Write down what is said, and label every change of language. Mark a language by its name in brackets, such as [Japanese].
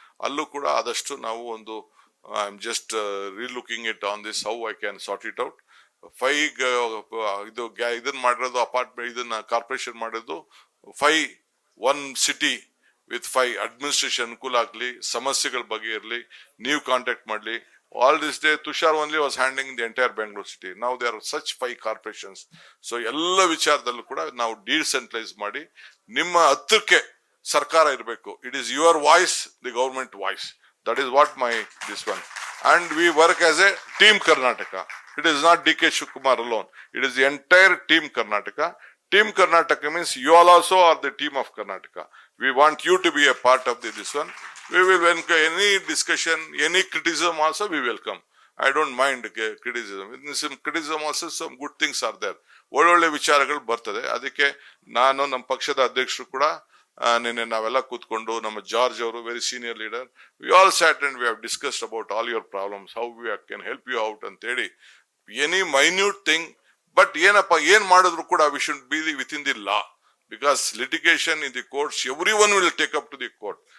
[Kannada] ಅಲ್ಲೂ ಕೂಡ ಆದಷ್ಟು ನಾವು ಒಂದು [English] I am just relooking it on this how I can sort it out. [Kannada] 5 ಇದು ಇದನ್ನ ಮಾಡಿರೋದು ಅಪಾರ್ಟ್ಮೆಂಟ್, ಇದನ್ನ ಕಾರ್ಪೊರೇಷನ್ ಮಾಡಿರೋದು 5 [English] 1 city with 5 administration [Kannada] ಅನುಕೂಲ ಆಗ್ಲಿ, ಸಮಸ್ಯೆಗಳ ಬಗ್ಗೆ ಇರಲಿ, ನೀವು ಕಾಂಟ್ಯಾಕ್ಟ್ ಮಾಡ್ಲಿ. [English] All this day, Tushar only was handling the entire Bangalore city. Now there are such 5 corporations. [Kannada] So, ಎಲ್ಲ ವಿಚಾರದಲ್ಲೂ ಕೂಡ ನಾವು ಡಿಸೆಂಟ್ರಲೈಸ್ ಮಾಡಿ ನಿಮ್ಮ ಹತ್ತಿರಕ್ಕೆ ಸರ್ಕಾರ ಇರಬೇಕು. [English] It is your voice, the government voice. That is what this one. And we work as a team Karnataka. It is not DK Shivakumar alone. It is the entire team Karnataka. Team Karnataka means you all also are the team of Karnataka. We want you to be a part of this one. We will, when any discussion, any criticism also we welcome. I don't mind criticism. In some criticism also some good things are there. [Kannada] ಒಳ್ಳೊಳ್ಳೆ ವಿಚಾರಗಳು ಬರ್ತದೆ. ಅದಕ್ಕೆ ನಾನು ನಮ್ಮ ಪಕ್ಷದ ಅಧ್ಯಕ್ಷರು ಕೂಡ ನಿನ್ನೆ ನಾವೆಲ್ಲ ಕೂತ್ಕೊಂಡು ನಮ್ಮ ಜಾರ್ಜ್ ಅವರು [English] very senior leader, we all sat and we have discussed about all your problems, how we can help you out [Kannada] ಅಂತ ಹೇಳಿ. [English] any minute thing, but [Kannada] ಏನಪ್ಪ ಏನ್ ಮಾಡಿದ್ರು ಕೂಡ [English] We should be with in the law, because litigation in the courts, everyone will take up to the court.